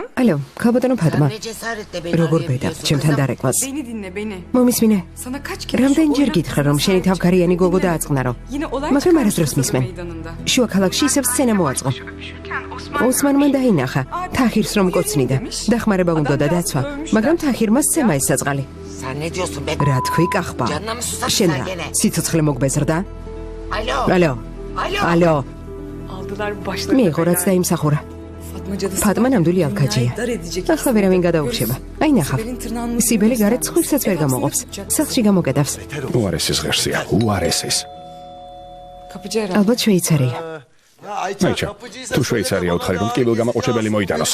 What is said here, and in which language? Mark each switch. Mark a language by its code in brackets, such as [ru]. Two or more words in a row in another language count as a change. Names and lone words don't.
[tr] Alo, [ka] ქალბატონო ფატმა. როგორ ბედა, ჩემთან დარეკვას. [tr] Beni. [ka] მომისმინე. [tr] Sana kaç kere [ka] რამდენჯერ გითხრა რომ შენი თავქარიანი გოგო დააწყნარო. მაგრამ არასდროს მისმენ. შუა ქალაქში ისევ სცენა მოაწყო. ოსმანმა დაინახა, თაჰირს რომ კოცნიდა. დახმარება უნდოდა დაცვა, მაგრამ თაჰირმა სცემა ესაწყალი. რა თქვი კახბა? შენ რა, სიცოცხლე მოგბეზრდა? ალო. [tr] aldılar başladı. [ka] მიიღო რაც დაიმსახურა. ფატმა ნამდვილი ალქაჯია. ახლა ვერავინ გადაურჩება. აი ნახავ. სიბელი გარეთ ხვირსაც ვერ გამოყოფს. სახლში გამოკედავს. უარესის ღერსია, უარესის. ალბათ შვეიცარია. მაიჩა, თუ შვეიცარია უთხარი რომ ტკივილ გამოყუჩებელი მოიტანოს.